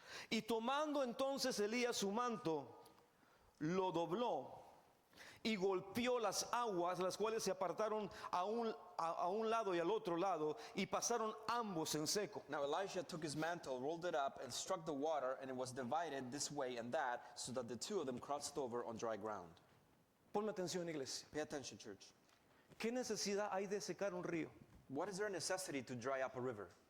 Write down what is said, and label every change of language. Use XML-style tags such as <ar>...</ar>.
<es>Y tomando entonces Elías su manto, lo dobló y golpeó las aguas, las cuales se apartaron a un lado y al otro lado, y pasaron ambos en seco.</es> <en>Now Elisha took his mantle, rolled it up, and struck the water, and it was divided this way and that, so that the two of them crossed over on dry ground.</en> <es>Ponme atención, iglesia.</es> <en>Pay attention, church.</en> <es>¿Qué necesidad hay de secar un río?</es> <en>What is there a necessity to dry up a river?</en>